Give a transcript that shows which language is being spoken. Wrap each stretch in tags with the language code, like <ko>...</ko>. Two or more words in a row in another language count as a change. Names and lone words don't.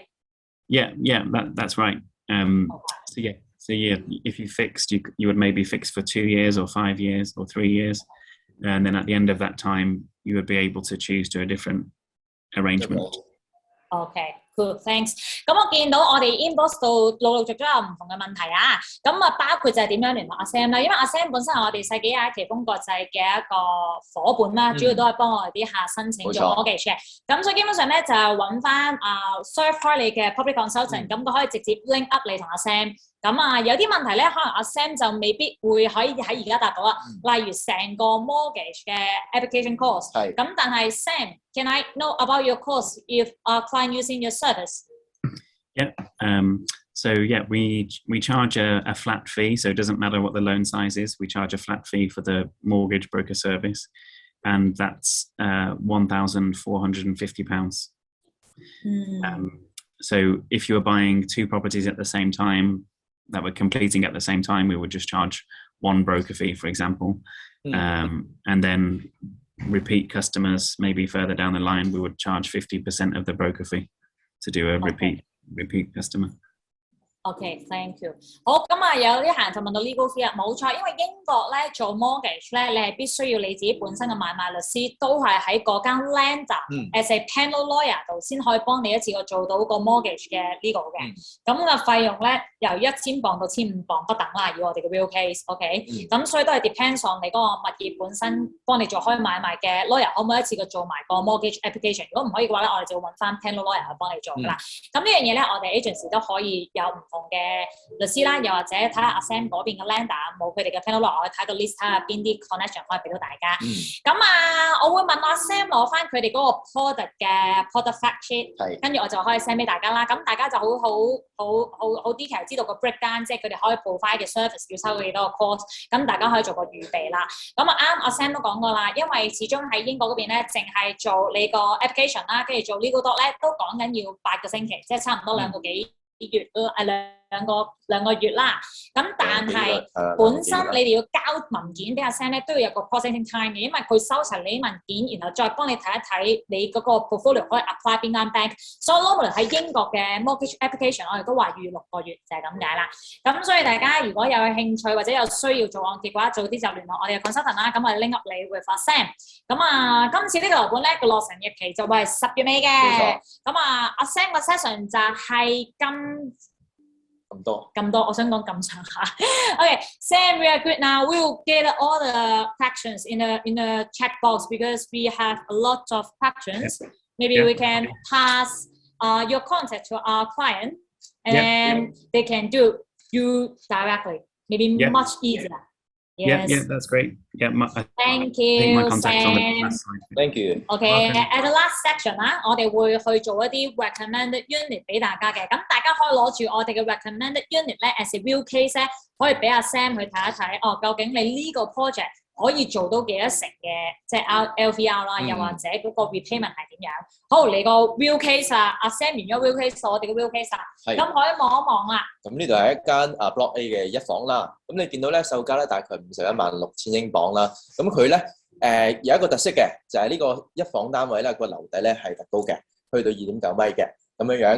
<en>Yeah, that's right. So if you fixed, you would maybe fix for 2 years or 5 years or 3 years, and then at the end of that time, you would be able to choose to a different arrangement. Okay, cool, thanks.</en> <yue>咁我見到我哋 inbox 度陸續都有唔同嘅問題啊，咁啊包括就係點樣聯絡阿 Sam 啦，因為阿 Sam 本身係我哋世紀亞奇豐國際嘅一個伙伴啦，主要都係幫我哋啲客申請做 mortgage 嘅，咁所以基本上咧就係揾翻serve 開你嘅</yue> <en>public consultant，</en> <yue>咁佢可以直接</yue> <en>link up</en> <yue>你同阿 Sam。咁啊，有啲問題咧，可能阿 Sam 就未必會喺而家答到啦。例如成個 mortgage 嘅 application cost， 咁但係</yue> <en>Sam，can I know about your cost if a client using your service? Yeah. So yeah, we charge a flat fee. So it doesn't matter what the loan size is. We charge a flat fee for the mortgage broker service, and that's £1,450. So if you were buying 2 properties at the same time, that were completing at the same time, we would just charge 1 broker fee, for example. And then repeat customers, maybe further down the line, we would charge 50% of the broker fee to do a repeat customer. Okay, thank you.</en> <yue>好，咁啊有啲客人就問到</yue> <en>legal fee</en> <yue>啊，冇錯，因為英國咧做 mortgage 咧，你係必須要你自己本身嘅買賣律師都係喺嗰間</yue> <en>lender as a panel lawyer</en> <yue>度先可以幫你一次過做到個 mortgage 嘅 legal 嘅。咁嘅費用咧由1,000磅到1,500磅不等啦，以我哋嘅</yue> <en>real case，</en> <yue>OK。咁所以都係</yue> <en>depends on</en> <yue>你嗰個物業本身幫你做開買賣嘅 lawyer 可唔可以一次過做埋個</yue> <en>mortgage application？</en> <yue>如果唔可以嘅話咧，我哋就會揾翻</yue> <en>panel lawyer</en> <yue>去幫你做㗎啦。咁呢樣嘢咧，我哋 agency 都可以有唔同同嘅律師啦，又或者睇下阿 Sam 嗰邊嘅 lender 冇佢哋嘅 panel 落，我睇個 list 睇下邊啲 connection 可以俾到大家。咁我會問阿 Sam 攞翻佢哋嗰個 product 嘅</yue> <en>product fact sheet，</en> <yue>跟住我就可以 send 俾大家啦。咁大家就好 detail 知道個 breakdown， 即係佢哋可以 provide 嘅 service 要收幾多個 cost， 咁大家可以做個預備啦。咁啱阿 Sam 都講過啦，因為始終喺英國嗰邊咧，淨係做你個 application 啦，跟住做</yue> <en>legal doc</en> <yue>咧，都講緊要8個星期，即係差唔多2個幾月兩個月啦。咁但係本身你哋要交文件俾阿 Sam 咧，都要有個</yue> <en>processing time</en> <yue>嘅，因為佢收齊你啲文件，然後再幫你睇一睇你嗰個 portfolio 可以 apply 邊間 bank。所以 normally 喺英國嘅</yue> <en>mortgage application，</en> <yue>我哋都話預6個月就係咁解啦。咁所以大家如果有興趣或者有需要做按揭嘅話，早啲就聯絡我哋嘅 consultant 啦。咁我哋拎 up 你會發 Sam。咁今次呢個樓盤咧個落成日期就會係10月尾嘅。咁阿 Sam 個 session 就係咁多，我想講咁上下。</yue> <en>Okay, Sam, we are good now. We will get all the questions in the chat box because we have a lot of questions. Maybe we can pass your contact to our client, and then they can do you directly. Maybe much easier. Yes. Yeah, that's great. Yeah, thank I think my you, contact's on the Sam. side. Thank you. Okay, at the last section</en> <yue>啦，我哋會去做一啲</yue> <en>recommended unit</en> <yue>俾大家嘅，咁大家可以攞住我哋嘅</yue> <en>recommended unit</en> <yue>咧</yue> <en>as a real case</en> <yue>咧，可以俾阿 Sam 去睇一睇，究竟你呢個 project 可以做到幾多成嘅，即係 LVR 啦，又或者嗰個 repayment 係點樣？好，嚟個</yue> <en>real case</en> <yue>啊，阿 Sam 完咗</yue> <en>real case，</en> <yue>我哋嘅</yue> <en>real case</en> <yue>啊，咁可以望一望啦。咁呢度係一間Block A 嘅一房啦，咁你見到咧售價咧大概516000英鎊啦，咁佢咧有一個特色嘅，就係呢個一房單位咧個樓底咧係特高嘅，去到2.9米嘅咁樣。</yue>